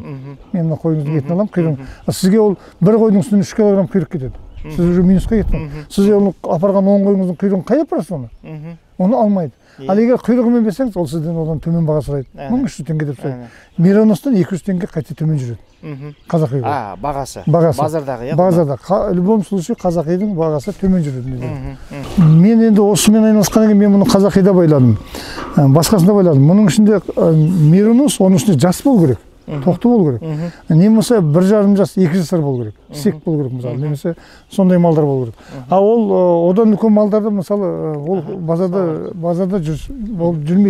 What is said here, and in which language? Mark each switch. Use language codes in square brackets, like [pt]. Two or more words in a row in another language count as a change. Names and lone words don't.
[kk] Мен мына қойыңыздың етін аламын, құйрығын. Сізге ол бір қойдың үстіне 3 килограмм құйрық кетеді. Сіз уже минусқа кеттіңіз. Сіз оны апарған 10 қойыңыздың құйрығын қайда апарасыз оны? Оны алмайды. Ал егер құйрығымен берсеңіз, ол сізден одан төмен баға сұрайды. 1300 теңге деп сұрайды. Мериностан 200 теңге қайта төмен жүреді. Қазақи қой. Бағасы. Базардағы, иә? Базарда. [ru] В любом случае [kk] қазақидің бағасы төмен жүреді. Мен енді осымен айналысқаннан кейін мен мұны қазақида байладым. Басқасында байладым. Мұның ішінде меринос, оның ішінде жас болу керек. Тоқты болу керек. Немесе 1,5 жас, 2 жасар болу керек. Сек болу керек мысалы. Немесе сондай малдар болу керек. А ол одан үлкен малдарды мысалы ол базарда жүрмейді.